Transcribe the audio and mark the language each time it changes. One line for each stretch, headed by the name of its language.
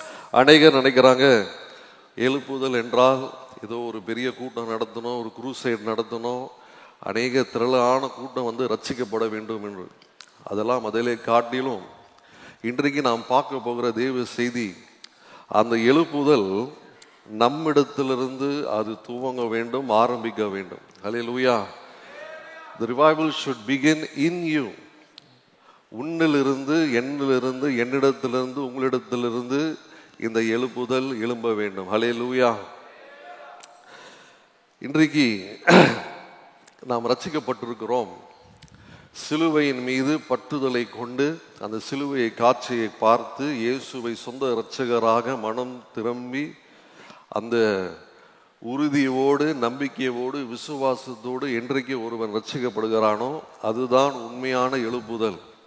Tamil: அநேகர் நினைக்கிறாங்க எழுப்புதல் என்றால் ஏதோ ஒரு பெரிய கூட்டம் நடத்தணும், ஒரு குரூசைட் நடத்தணும், அநேக திரளான கூட்டம் வந்து ரட்சிக்கப்பட வேண்டும் என்று. அதெல்லாம் அதிலே காட்டிலும் இன்றைக்கு நாம் பார்க்க போகிற தேவ செய்தி, அந்த எழுப்புதல் நம்மிடத்திலிருந்து அது துவங்க வேண்டும், ஆரம்பிக்க வேண்டும். ஹல்லேலூயா.
English: The revival should begin in you.
Tamil: உன்னிலிருந்து, என்னிலிருந்து, என்னிடத்திலிருந்து, உங்களிடத்திலிருந்து இந்த எழுப்புதல் எழும்ப வேண்டும். ஹல்லேலூயா. இன்றைக்கு நாம் ரட்சிக்கப்பட்டிருக்கிறோம். சிலுவையின் மீது பற்றுதலை கொண்டு அந்த சிலுவையை காட்சியை பார்த்து இயேசுவை சொந்த இரட்சகராக மனம் திரும்பி அந்த உறுதியோடு, நம்பிக்கையோடு, விசுவாசத்தோடு என்றைக்கு ஒருவன் ரட்சிக்கப்படுகிறானோ அதுதான் உண்மையான எழுப்புதல்.